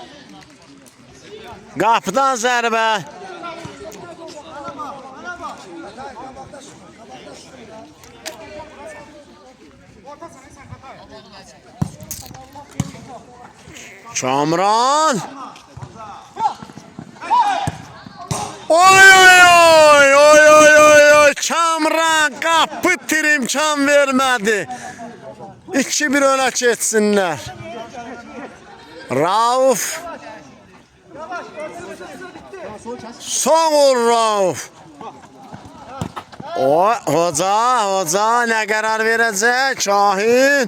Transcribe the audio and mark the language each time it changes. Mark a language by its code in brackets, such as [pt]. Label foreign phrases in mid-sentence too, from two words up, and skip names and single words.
[az] Qapıdan zərbə. Kamran. Oy. Kamran qapı imkan vermədi. [tr] 2-1 öne geçsinler. Rauf. [az] Sağ ol Rauf. [tr] Hoca ne karar verecek? Şahin.